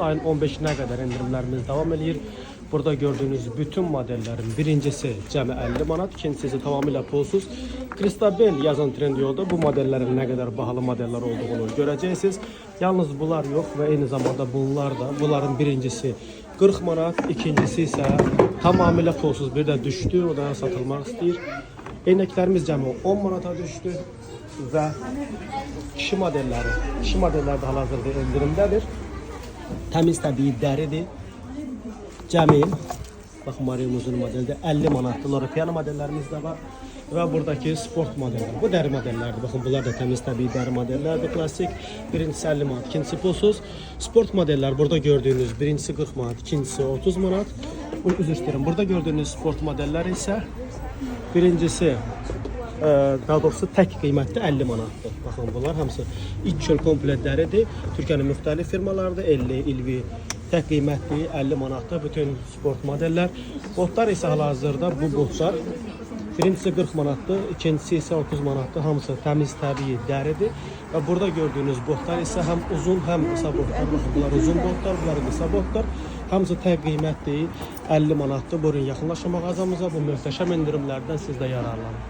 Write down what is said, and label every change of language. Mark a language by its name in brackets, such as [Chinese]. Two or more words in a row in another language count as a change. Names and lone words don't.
[Turkish] Ayın 15'ine kadar indirimlerimiz devam ediyor. Burada gördüğünüz bütün modellerin birincisi cəmi 50 manat, ikincisi ise tamamıyla pulsuz. Kristabel yazan Trendyolda bu modellerin ne kadar pahalı modeller olduğunu göreceksiniz. Yalnız bunlar yok ve aynı zamanda bunlar da, bunların birincisi 40 manat, ikincisi ise tamamıyla pulsuz, bir de düştü, o da satılmak istiyor. [Azerbaijani] Eynəklərimiz cəmi 10 manata düştü və kişi modelləri də hal-hazırda endirimdədir. Təmiz təbii dəridir. Cəmi baxın, Mariumuzun modeli 50 manatdır. Loropiana modellərimiz də var və buradakı sport modellər. Bu dəri modellərdir. Baxın, bunlar da təmiz təbii dəri modellərdir. Klasik. [Turkish] Birincisi 50 manat, ikincisi pulsuz. Sport modeller burada gördüğünüz birincisi 40 manat, ikincisi 30 manat. [Azerbaijani] Üzr istəyirəm. [Turkish] Burada gördüğünüz sport modeller ise birincisi daha doğrusu tek kıymetli 50 manatdır. [Azerbaijani] Bakın bunlar hamısı iç çöl kompletləridir. Türkiye'nin müxtəlif firmalarında 50, ilvi [Turkish] tek kıymetli [Azerbaijani] 50 manatdır bütün sport modeller. Botlar ise hal-hazırda bu botlar birincisi 40 manatdır, ikincisi ise 30 manatdır. [Turkish] Hamısı temiz tabii dəridir. Ve burada gördüğünüz botlar ise hem uzun hem kısa botlar. Bakın, bunlar uzun botlar, bunlar kısa botlar. [Azerbaijani] Hamısı [Turkish] tek kıymetli [Azerbaijani] 50 manatdır. Buyurun, yaxınlaşın mağazamıza. Bu möhtəşəm indirimlərdən siz də yararlanın.